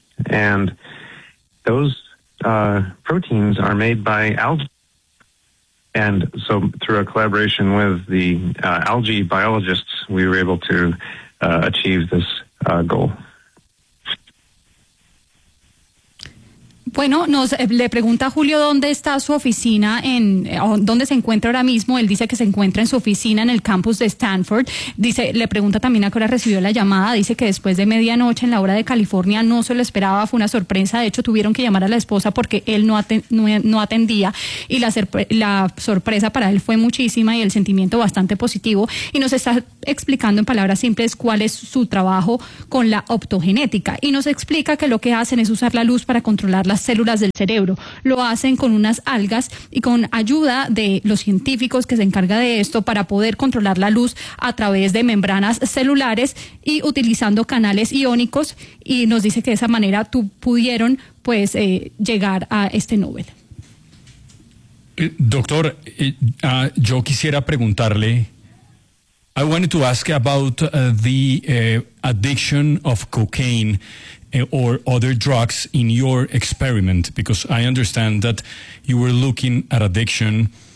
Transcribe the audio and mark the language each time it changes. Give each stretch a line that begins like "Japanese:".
English: And those proteins are made by algae. And so through a collaboration with the algae biologists, we were able to achieve this goal.
Spanish: Bueno, nos le pregunta a Julio dónde está su oficina, en dónde se encuentra ahora mismo. Él dice que se encuentra en su oficina en el campus de Stanford. Dice, le pregunta también a qué hora recibió la llamada. Dice que después de medianoche en la hora de California no se lo esperaba, fue una sorpresa. De hecho, tuvieron que llamar a la esposa porque él no atendía y la sorpresa para él fue muchísima y el sentimiento bastante positivo. Y nos está explicando en palabras simples cuál es su trabajo con la optogenética. Y nos explica que lo que hacen es usar la luz para controlar las células del cerebro. Lo hacen con unas algas y con ayuda de los científicos que se encarga de esto para poder controlar la luz a través de membranas celulares y utilizando canales iónicos, y nos dice que de esa manera pudieron llegar a este Nobel. Doctor, yo quisiera preguntarle,
English: I wanted to ask about the addiction of cocaine or other drugs in your experiment, because I understand that you were looking at addiction.